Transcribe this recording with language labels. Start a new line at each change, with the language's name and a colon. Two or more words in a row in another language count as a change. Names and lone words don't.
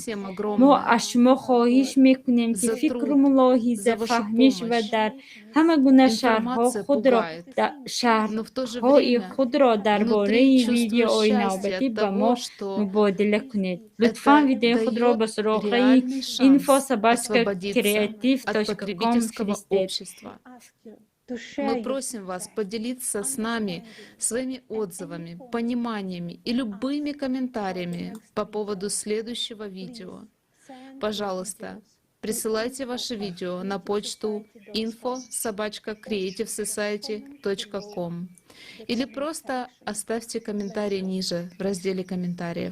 Persian: ما از شما خواهش میکنیم که فکر و ملاحظه، فهمیش و در همه گونه شرحهای خود را درباره ویدیوهای نوبتی با ما مبادله کنید. لطفاً ویدیو خود را به صراحی info@creative.com فرستید.
Russian: Мы просим вас поделиться с нами своими отзывами, пониманиями и любыми комментариями по поводу следующего видео. Пожалуйста, присылайте ваши видео на почту info@creativesociety.com или просто оставьте комментарий ниже в разделе комментариев.